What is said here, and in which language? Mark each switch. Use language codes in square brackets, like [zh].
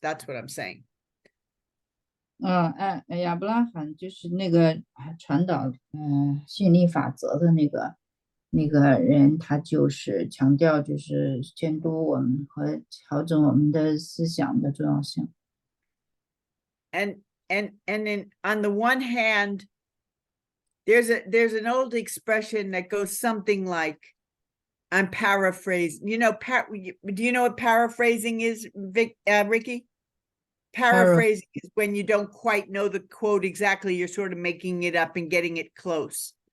[en] That's what I'm saying. [zh] 亚伯拉罕就是那个传导吸引力法则的那个那个人他就是强调就是监督我们和调整我们的思想的重要性。 [en] And on the one hand, there's an old expression that goes something like, I'm paraphrasing. Do you know what paraphrasing is, Ricky? Paraphrasing is when you don't quite know the quote exactly, you're sort of making it up and getting it close.